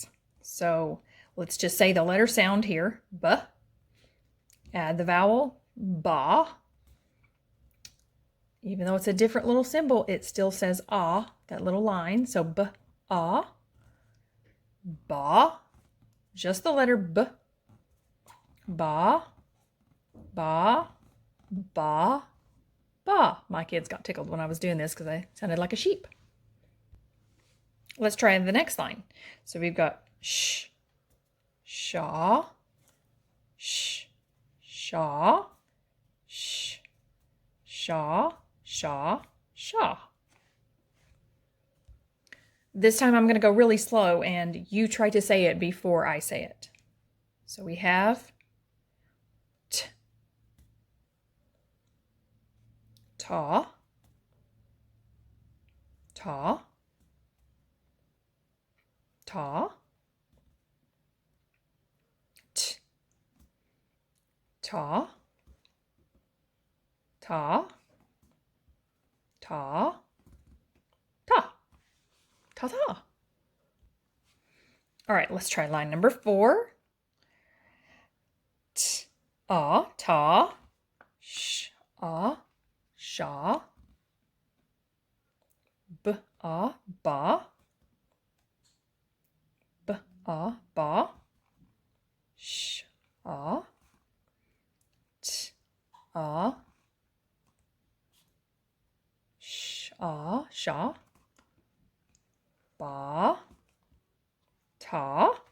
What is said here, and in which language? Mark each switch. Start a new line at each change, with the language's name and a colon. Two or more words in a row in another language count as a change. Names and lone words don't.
English: So let's just say the letter sound here, b. Add the vowel ba. Even though it's a different little symbol, it still says ah, that little line. So b, ah, ba, just the letter b. Ba, ba, ba, ba. My kids got tickled when I was doing this because I sounded like a sheep. Let's try the next line. So we've got sh, sha, sh, sha, sh, sha, sha, sha. This time I'm going to go really slow and you try to say it before I say it. So we have t, ta, ta, ta, ta, ta, ta, ta, ta, ta. All right, let's try line number 4. T, ta, sh, sha, b, ba, b, ba, sh, t, sh, sha, ba, ta.